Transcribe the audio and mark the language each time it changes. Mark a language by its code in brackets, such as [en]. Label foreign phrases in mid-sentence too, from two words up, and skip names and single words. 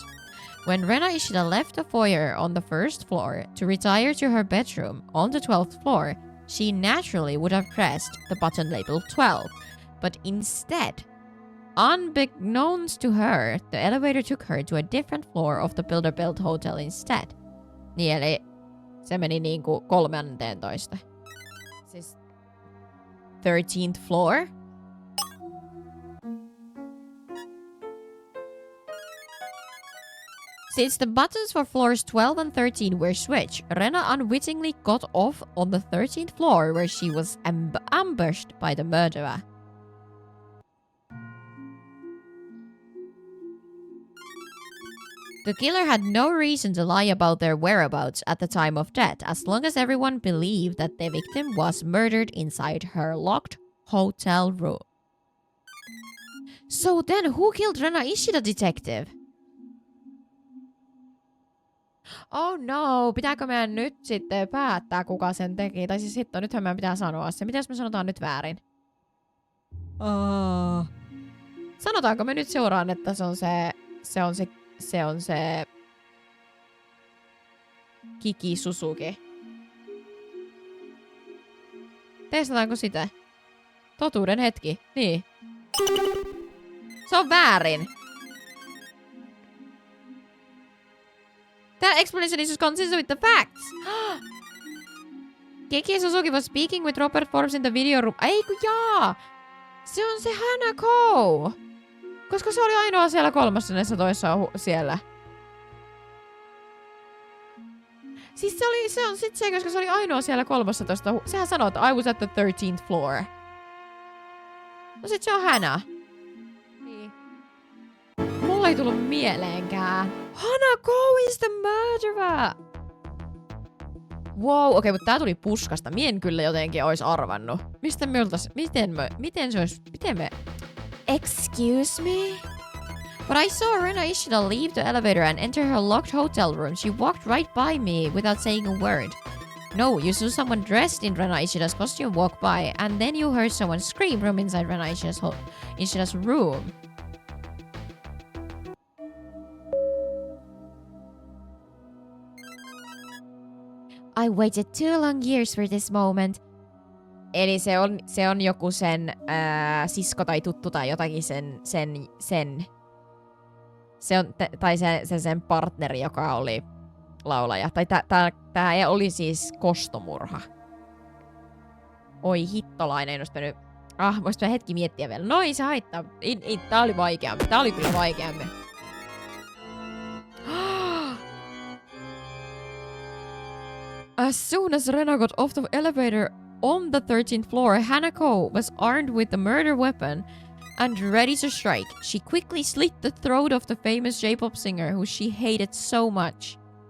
[en] When Rena Ishida left the foyer on the 1st floor to retire to her bedroom on the 12th floor, she naturally would have pressed the button labeled 12. But instead, unbeknownst to her, the elevator took her to a different floor of the Bilderberg Hotel instead. [fi] Niin eli se meni niinku 13. Siis 13th floor? [en] Since the buttons for floors 12 and 13 were switched, Rena unwittingly got off on the 13th floor where she was ambushed by the murderer. The killer had no reason to lie about their whereabouts at the time of death, as long as everyone believed that the victim was murdered inside her locked hotel room. So then, who killed Rena Ishida, detective? Oh no, [fi] pitääkö meidän nyt sitten päättää, kuka sen teki? Tai siis hitto, nythän meidän pitää sanoa se. Mitäs me sanotaan nyt väärin? Sanotaanko me nyt seuraan, että se on se Kiki Suzuki. Testataanko sitä? Totuuden hetki. Niin. Se on väärin. [en] That explanation is consistent with the facts. Kiki Suzuki was speaking with Robert Forbes in the video room. [fi] Eiku jaa! Se on se Hanako! Koska se oli ainoa siellä 13 siellä. Siis se on sit se, koska se oli ainoa siellä 13. Sehän sanoo, että [en] I was at the 13th floor. [fi] No sit se on Hana. Niin. Mulla ei tullut mieleenkään. [en] Hanako is the murderer! [fi] Wow, okei, mutta tää tuli puskasta. Mien kyllä jotenkin ois arvannut. Miten me... [en] Excuse me? But I saw Rena Ishida leave the elevator and enter her locked hotel room. She walked right by me without saying a word. No, you saw someone dressed in Rena Ishida's costume walk by, and then you heard someone scream from inside Rena Ishida's room. I waited 2 long years for this moment. [fi] Eli se on joku sen sisko tai tuttu tai jotakin sen. Se on, tai se sen partneri, joka oli laulaja. Tai tää oli siis kostomurha. Oi hittolainen, en olisi pitänyt... voisi hetki miettiä vielä. No ei se haittaa. Tää oli vaikeampi. Tää oli kyllä vaikeampi. [en] As soon as Rena got off the elevator on the 13th floor, Hanako was armed with the murder weapon and ready to strike. She quickly slit the throat of the famous J-pop singer who she hated so much.